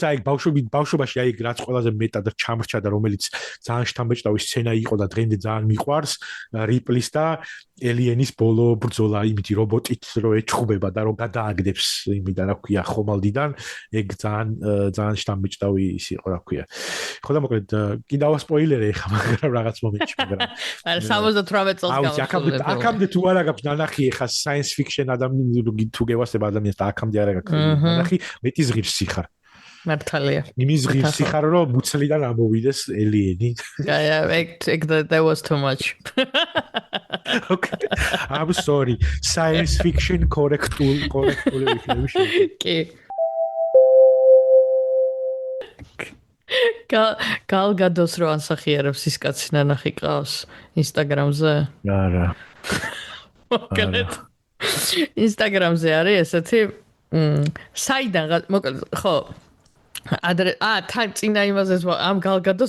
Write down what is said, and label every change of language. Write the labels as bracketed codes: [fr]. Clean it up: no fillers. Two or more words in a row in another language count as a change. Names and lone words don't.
[ka] აი ბავშვობაში აი რაც ყველაზე მეტად ჩამრჩა და რომელიც ძალიან შთამბეჭდავი სცენა იყო და დღემდე ძალიან მიყვარს Ripley-ს და Alien-ის ბოლო ბრძოლა იმითი რობოტით რო ეჩხუბება და რო გადააგდებს იმიდან რა ქვია ხომალდიდან ეგ ძალიან შთამბეჭდავი ის იყო რა ქვია ხო და მოკლედ კიდევ სპოილერი ხა მაგრამ რაღაც მომენტში მაგრამ არა 78 წელს გავაკეთე აქამდე თუ არა გაქვს ნანახი ხა [en] science fiction [ka] ადამიანი თუ გევასება ადამიანს და აქამდე არა გაქვს ნანახი მეტი ზღირსი ხარ მართალია იმის ზღირსი ხარ რომ მუცლიდან ამოვიდეს ელიენი [en] that was too much okay I'm sorry science fiction correctly [ka] კი Gal Gadot რო ანსახიერებს ის კაცი ნანახი ყავს Instagram-ზე არა მოკლედ Instagram-ზე არის ესეთი საიდან მოკლედ ხო თან წინა იმაზე ამ Gal Gadot-ს